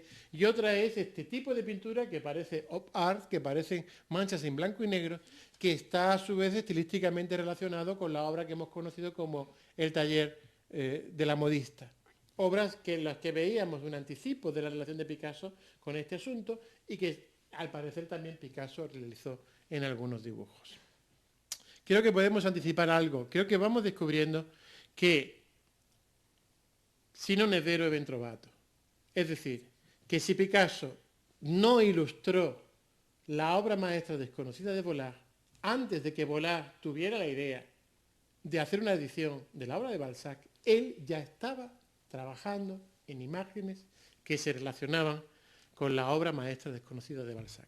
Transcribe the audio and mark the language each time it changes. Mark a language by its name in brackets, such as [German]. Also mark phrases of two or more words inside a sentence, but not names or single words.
[Spanish] Y otra es este tipo de pintura que parece [English] op art, [Spanish] que parecen manchas en blanco y negro, que está a su vez estilísticamente relacionado con la obra que hemos conocido como el taller de la modista. Obras que en las que veíamos un anticipo de la relación de Picasso con este asunto y que al parecer también Picasso realizó en algunos dibujos. Creo que podemos anticipar algo. Creo que vamos descubriendo que [Italian] si non è vero è ben trovato. [Spanish] Es decir, que si Picasso no ilustró la obra maestra desconocida de Vollard antes de que Vollard tuviera la idea de hacer una edición de la obra de Balzac, él ya estaba trabajando en imágenes que se relacionaban con la obra maestra desconocida de Balzac.